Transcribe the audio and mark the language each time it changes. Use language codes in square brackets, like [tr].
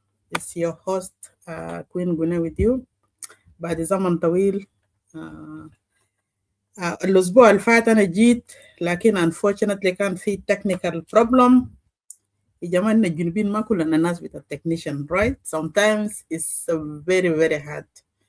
[en] It's your host Queen Gune with you. [ar] بعد زمن طويل. الأسبوع الفات أنا جيت لكن [en] unfortunately [ar] كان في [en] technical problem. [ar] يا جماعة الجنوبين ما كلنا ناس بتاع technician, right? [en] Sometimes it's very very hard.